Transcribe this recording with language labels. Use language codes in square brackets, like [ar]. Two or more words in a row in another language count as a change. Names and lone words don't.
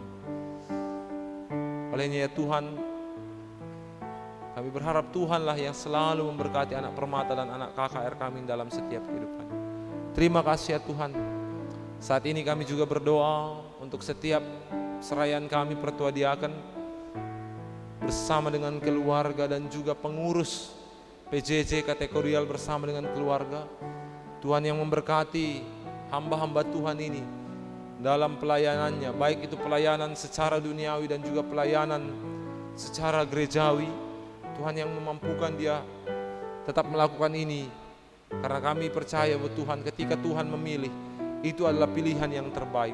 [id] Olehnya ya Tuhan, kami berharap Tuhanlah yang selalu memberkati anak Permata dan anak KKR kami dalam setiap kehidupan. Terima kasih ya Tuhan. Saat ini kami juga berdoa untuk setiap serayaan kami Pertua Diaken bersama dengan keluarga dan juga pengurus PJJ kategorial bersama dengan keluarga. Tuhan yang memberkati hamba-hamba Tuhan ini dalam pelayanannya, baik itu pelayanan secara duniawi dan juga pelayanan secara gerejawi. Tuhan yang memampukan dia tetap melakukan ini, karena kami percaya bahwa Tuhan, ketika Tuhan memilih, itu adalah pilihan yang terbaik.